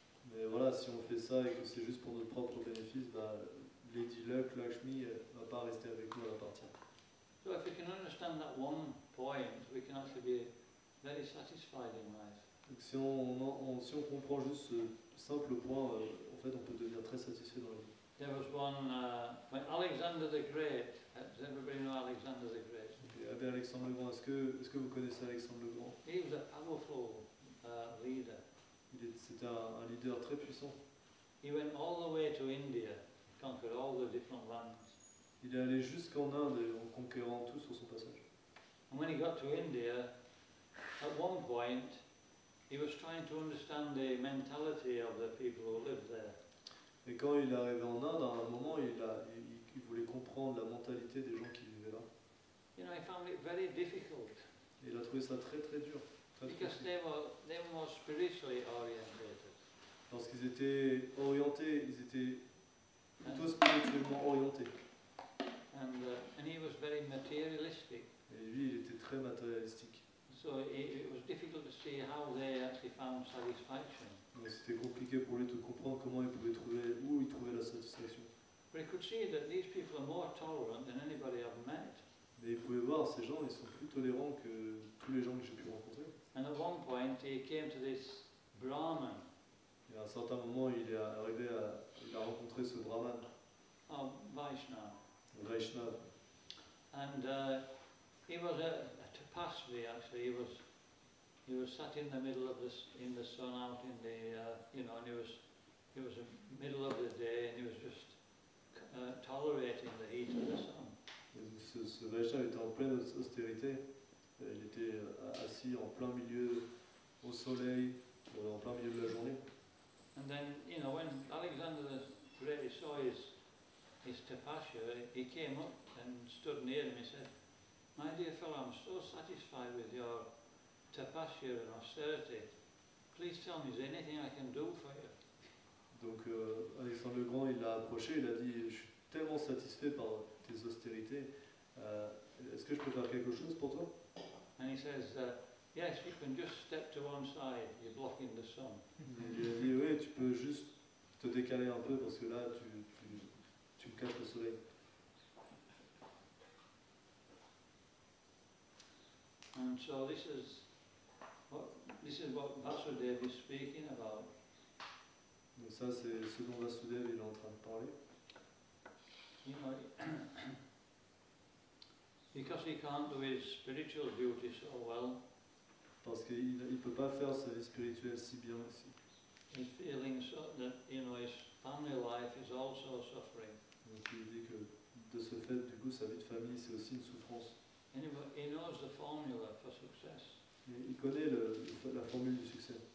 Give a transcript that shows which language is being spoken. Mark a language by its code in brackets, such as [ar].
[fr] Mais voilà, si on fait ça et que c'est juste pour notre propre bénéfice, bah, Lady Luck, Lakshmi, elle va pas rester avec nous, elle va partir. [en] So if we can understand that one point, we can actually be very satisfied in life. [fr] Donc si on comprend juste ce simple point, en fait, on peut devenir très satisfait dans la vie. [en] There was one, when Alexander the Great, does everybody know Alexander the Great? [fr] Et avec Alexandre le Grand, est-ce que vous connaissez Alexandre le Grand? [en] He was a powerful leader. [fr] C'était un leader très puissant. [en] He went all the way to India, conquered all the different lands. [fr] Il est allé jusqu'en Inde en conquérant tout sur son passage. [en] And when he got to India, at one point, he was trying to understand the mentality of the people who lived there. [fr] Et quand il est arrivé en Inde, à un moment, il voulait comprendre la mentalité des gens qui vivaient là. [en] You know, he found it very difficult [fr] Et il a trouvé ça très très dur. Très [en] because [fr] difficile. [en] they were more spiritually orientated. [fr] Parce qu'ils étaient orientés, ils étaient plutôt spirituellement orientés. [en] And he was very materialistic. [fr] Et lui, il était très matérialistique. [en] So it was difficult to see how they actually found satisfaction. [fr] Donc c'était compliqué pour lui de comprendre comment il pouvait trouver, où il trouvait la satisfaction. [en] But he could see that these people are more tolerant than anybody I've met. [fr] Mais il pouvait voir, ces gens, ils sont plus tolérants que tous les gens que j'ai pu rencontrer. [en] And at one point he came to this Brahman, [fr] Et à un certain moment, il a rencontré ce brahman, [en] Vaishnava. [fr] Vaishnav. [en] And he was a tapasvi actually. He was sat in the middle of in the sun out in the and it was the middle of the day and he was just tolerating the heat of the sun. [fr] Et donc ce Vaishnav était en pleine austérité. Il était assis en plein milieu au soleil, en plein milieu de la journée. [en] And then when Alexander the Great saw his tapasya, he came up and stood near him. He said, "My dear fellow, I'm so satisfied with your tapasya and austerity. Please tell me, is there anything I can do for you?" [fr] Donc Alexandre le Grand, il l'a approché, il a dit, je suis tellement satisfait par tes austérités, est-ce que je peux faire quelque chose pour toi? [en] And he says, "Yes, you can just step to one side. You're blocking the sun." [fr] Il lui a dit, oui, tu peux juste te décaler un peu parce que là, tu me caches le soleil. [en] And so this is what Vasudev is speaking about. [fr] Donc ça, c'est ce dont Vasudev il est en train de parler. [en] You know, because he can't do his spiritual duty so well, [fr] Parce qu'il ne peut pas faire sa vie spirituelle si bien ici. [en] he's feeling so that his family life is also suffering. [fr] Donc il dit que de ce fait, du coup, sa vie de famille, c'est aussi une souffrance. [en] Anyway, he knows the formula for success. [fr] Et il connaît la formule du succès.